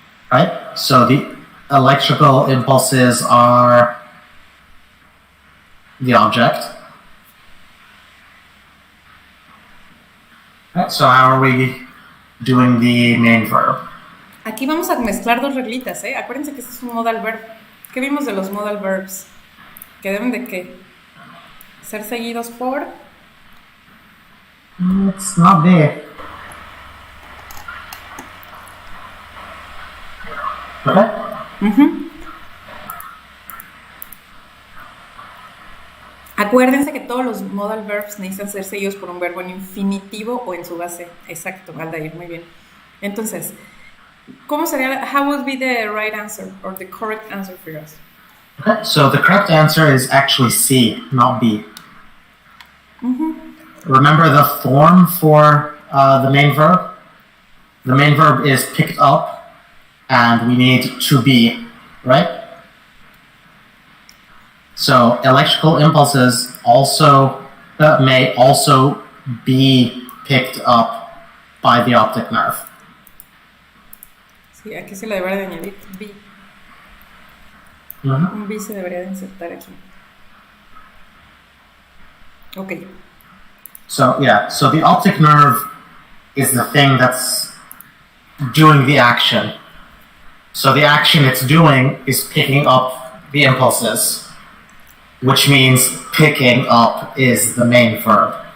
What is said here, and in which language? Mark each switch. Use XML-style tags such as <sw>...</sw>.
<en>Right? So the electrical impulses are the object. Right, so how are we doing the main verb?</en> <es>Aquí vamos a mezclar dos reglitas, ¿eh? Acuérdense que este es un modal verb. ¿Qué vimos de los modal verbs? Que deben de ¿qué? Ser seguidos por...</es> <en>It's not there. Okay.</en> <es>Acuérdense que todos los modal verbs necesitan ser seguidos por un verbo en infinitivo o en su base. Exacto, Aldair, muy bien. Entonces, ¿cómo sería?</es> <en>How would be the right answer or the correct answer for us? Okay, so the correct answer is actually C, not B. Remember the form for the main verb? The main verb is picked up, and we need to be, right? So electrical impulses also may also be picked up by the optic nerve.</en> <es>Sí, aquí se le debería de añadir be. Un be se debería de insertar aquí.</es> <en>Okay. So yeah, so the optic nerve is the thing that's doing the action. So the action it's doing is picking up the impulses, which means picking up is the main verb.</en>